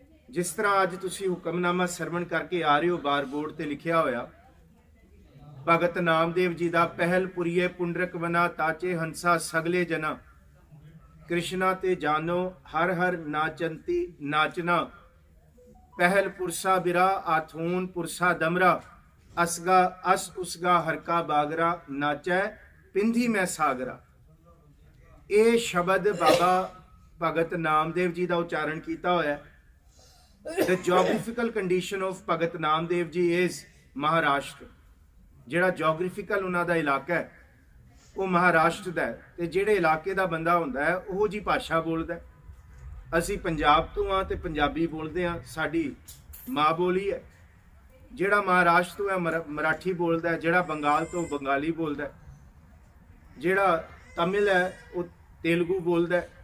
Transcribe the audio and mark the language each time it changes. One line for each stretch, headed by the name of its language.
Punjabi: ਜਿਸ ਤਰ੍ਹਾਂ ਅੱਜ ਤੁਸੀਂ ਹੁਕਮਨਾਮਾ ਸਰਵਣ ਕਰਕੇ ਆ ਰਹੇ ਹੋ, ਬਾਰ ਬੋਰਡ ਤੇ ਲਿਖਿਆ ਹੋਇਆ, ਭਗਤ ਨਾਮਦੇਵ ਜੀ ਦਾ ਪਹਿਲ ਪੁਰੀਏ ਪੁੰਡਰਕ ਬਨਾ ਤਾਚੇ ਹੰਸਾ ਸਗਲੇ ਜਨਾ, ਕ੍ਰਿਸ਼ਨਾ ਤੇ ਜਾਨੋ ਹਰ ਹਰ ਨਾਚੰਤੀ ਨਾਚਨਾ, ਪਹਿਲ ਪੁਰਸਾ ਬਿਰਾ ਆਥੂਨ ਪੁਰਸਾ ਦਮਰਾ, ਅਸਗਾ ਅਸ ਉਸਗਾ ਹਰਕਾ ਬਾਗਰਾ, ਨਾਚੈ ਪਿੰਧੀ ਮੈਂ ਸਾਗਰਾ। ਇਹ ਸ਼ਬਦ ਬਾਬਾ ਭਗਤ ਨਾਮਦੇਵ ਜੀ ਦਾ ਉਚਾਰਨ ਕੀਤਾ ਹੋਇਆ।
English: The geographical condition of Bhagat Namdev ji is Maharashtra.
Punjabi: ਜਿਹੜਾ ਜੋਗ੍ਰਾਫਿਕਲ ਉਹਨਾਂ ਦਾ ਇਲਾਕਾ ਹੈ ਉਹ ਮਹਾਰਾਸ਼ਟਰ ਦਾ ਹੈ, ਤੇ ਜਿਹੜੇ ਇਲਾਕੇ ਦਾ ਬੰਦਾ ਹੁੰਦਾ ਹੈ ਉਹੋ ਜੀ ਭਾਸ਼ਾ ਬੋਲਦਾ। ਅਸੀਂ ਪੰਜਾਬ ਤੋਂ ਆ ਤੇ ਪੰਜਾਬੀ ਬੋਲਦੇ ਆ, ਸਾਡੀ ਮਾਂ ਬੋਲੀ ਹੈ। ਜਿਹੜਾ ਮਹਾਰਾਸ਼ਟਰ ਤੋਂ ਹੈ ਮਰਾਠੀ ਬੋਲਦਾ, ਜਿਹੜਾ ਬੰਗਾਲ ਤੋਂ ਬੰਗਾਲੀ ਬੋਲਦਾ, ਜਿਹੜਾ ਤਮਿਲ ਹੈ ਉਹ ਤੇਲਗੂ ਬੋਲਦਾ।